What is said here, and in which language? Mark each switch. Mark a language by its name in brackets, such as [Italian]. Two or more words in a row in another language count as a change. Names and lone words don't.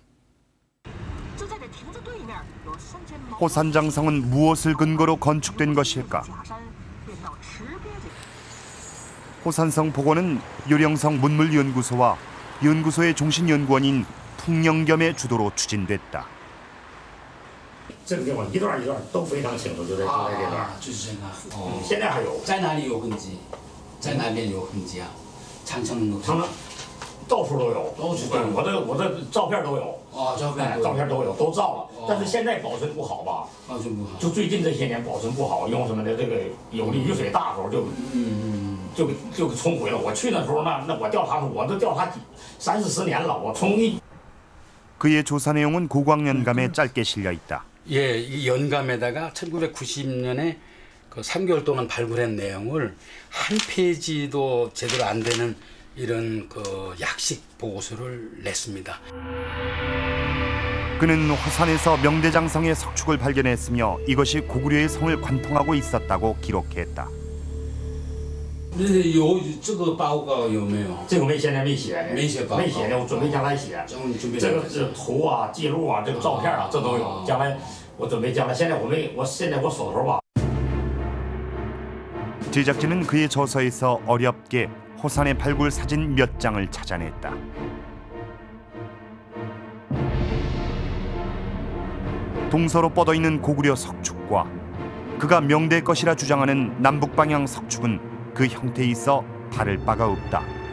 [Korean] 호산장성은 무엇을 근거로 건축된 것일까? 호산성 복원은 요령성 문물연구소와 연구소의 종신연구원인 풍영겸의 주도로 추진됐다. [Chinese] 这个地方一段一段都非常清楚，就在这段。就是这个。哦。现在还有。在哪里有痕迹？在哪边有痕迹啊？长城到处都有。都是。我的照片都有。哦，照片都有，都照了。但是现在保存不好吧？保存不好。就最近这些年保存不好，用什么的这个有的雨水大时候就给冲毁了。我去那时候那我调查我都调查30-40年了，我从一。 [Korean] 그의 조사 내용은 고광연감에 짧게 실려 있다. 예, 이 연감에다가 1990년에 그 3개월 동안 발굴한 내용을 한 페이지도 제대로 안 되는 이런 그 약식 보고서를 냈습니다. 그는 화산에서 명대장성의 석축을 발견했으며 이것이 고구려의 성을 관통하고 있었다고 기록했다. [Chinese] 有这个报告有没有？这个现在没写，没写报告，没写呢，我准备将来写。这个是图啊、记录啊、这个照片啊，这都有。将来我准备将来，现在我手头吧。 [Korean] 제작진은 그의 저서에서 어렵게 호산의 발굴 사진 몇 장을 찾아냈다. 동서로 뻗어 있는 고구려 석축과 그가 명대 것이라 주장하는 남북 방향 석축은 그 형태에 있어 다를 바가 없다.